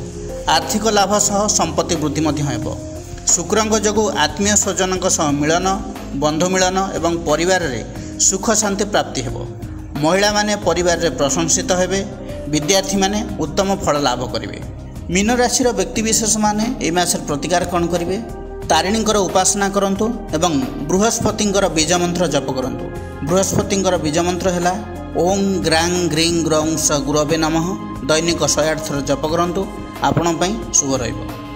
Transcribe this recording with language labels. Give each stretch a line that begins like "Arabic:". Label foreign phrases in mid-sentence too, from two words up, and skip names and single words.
Odia: ଆର୍ଥିକ ଲାଭ ସହ ସମ୍ପତ୍ତି ବୃଦ୍ଧି ମଧ୍ୟ ହେବ। ଶୁକ୍ରଙ୍କ ଯୋଗୁ ଆତ୍ମୀୟ ସ୍ୱଜନଙ୍କ ସହ ମିଳନ, ବନ୍ଧୁ ମିଳନ ଏବଂ ପରିବାର ରେ ସୁଖ ଶାନ୍ତି ପ୍ରାପ୍ତି ହେବ। ମହିଳା ମାନେ ପରିବାର ରେ ପ୍ରଶଂସିତ ହେବେ। ବିଦ୍ୟାର୍ଥୀ ମାନେ ଉତ୍ତମ ଫଳ ଲାଭ କରିବେ। ମୀନ ରାଶି ବ୍ୟକ୍ତିବିଶେଷ ମାନେ ଏ ମାସର ପ୍ରତିକାର କଣ କରିବେ? ତାରିଣୀଙ୍କର ଉପାସନା କରନ୍ତୁ ଏବଂ ବୃହସ୍ପତିଙ୍କର ବୀଜ ମନ୍ତ୍ର ଜପ କରନ୍ତୁ। ବୃହସ୍ପତିଙ୍କର ବୀଜ ମନ୍ତ୍ର ହେଲା
Sanskrit: ओं ग्रां ग्रीं ग्रौं स गुरवे नमः।
Odia: ଦୈନିକ 108 ଥର ଜପ କରନ୍ତୁ। ଆପଣ ପାଇଁ ଶୁଭ ରହିବ।